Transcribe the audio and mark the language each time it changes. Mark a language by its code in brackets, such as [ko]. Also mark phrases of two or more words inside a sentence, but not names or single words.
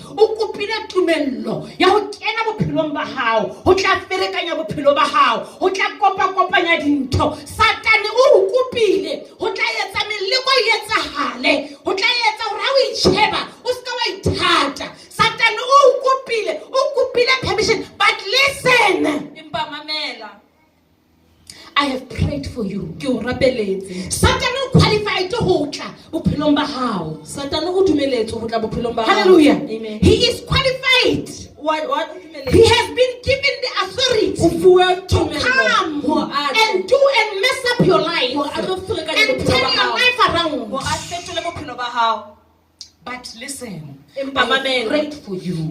[st] O kopile tumello ya ho kena bophelong ba hao, ho tla ferekanya bophelo ba hao, ho tla kopanya dintho. Satane o kopile, ho tla etsa meleko e etsahale, ho tla etsa hore ha o itsheba o ska wa ithata. Satane o kopile permission, [en] but listen. [st] Empa mamela. [en] I have prayed prayed for you. [st] ke o rapeletse. Satan o qualified to hotla bophelong ba hao. Satane o dumeletse go tla bophelong ba hao. [en] Hallelujah. Amen. He is qualified. He has been given the authority to come and do and mess up your life and turn your life around. But listen, I prayed for you.